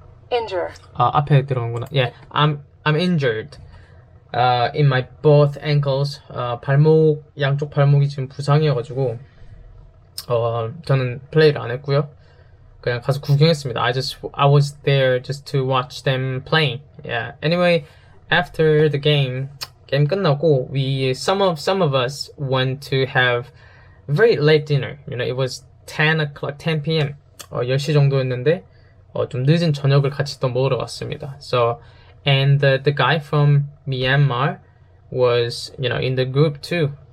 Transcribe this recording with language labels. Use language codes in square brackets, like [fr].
[en] Injured. [ko] 앞에 들어간구나. [en] Yeah, I'm injured. In my both ankles. [ko] 양쪽 발목이 지금 부상이어가지고 저는 플레이를 안 했고요. 그냥 가서 구경했습니다. [en] I was there just to watch them playing. Yeah. Anyway, after the game [ko] 끝나고 [en] some of us went to have very late dinner. It was 10 p.m. [ko] 10시 정도였는데 좀 늦은 저녁을 같이 또 먹으러 갔습니다. [en] So and the guy from Myanmar was in the group too.